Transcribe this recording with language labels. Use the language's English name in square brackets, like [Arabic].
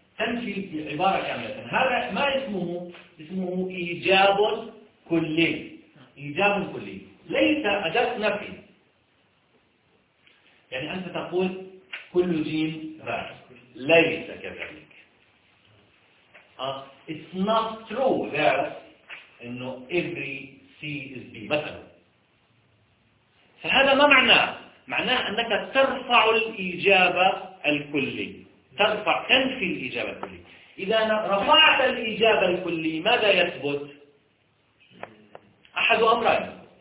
[Arabic] تنفي عبارة كاملة. هذا ما اسمه؟ اسمه إيجاب كلي. إيجاب كلي ليس أداة نفي. يعني أنت تقول كل جيم راء، ليس كذلك. [English] It's not true that إنه every C is B مثلا. [Arabic] فهذا ما معناه؟ معناه أنك ترفع الإجابة الكلي، ترفع تنفي الإجابة الكلي. إذا رفعت الإجابة الكلي ماذا يثبت؟ أحد أمرين.